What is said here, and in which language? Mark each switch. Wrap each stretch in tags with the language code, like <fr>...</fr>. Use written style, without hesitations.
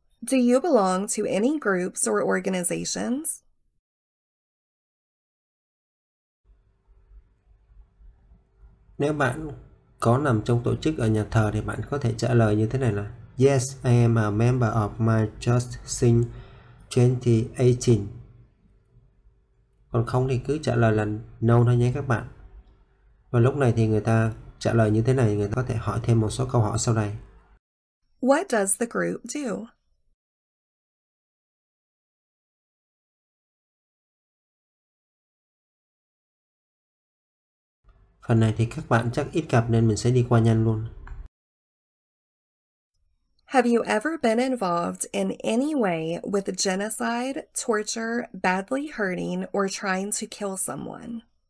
<en>Do you belong to any groups or organizations?</en> <vi>Nếu bạn có nằm trong tổ chức ở nhà thờ thì bạn có thể trả lời như thế này là</vi> <en>Yes, I am a member of my church since 2018.</en> <vi>Còn không thì cứ trả lời là No thôi nhé các bạn. Và lúc này thì người ta trả lời như thế này, người ta có thể hỏi thêm một số câu hỏi sau đây.</vi> <en>What does the group do?</en> <vi>Phần này thì các bạn chắc ít gặp nên mình sẽ đi qua nhanh luôn.</vi> <en>Have you ever been involved in any way with genocide, torture, badly hurting, or trying to kill someone?</en>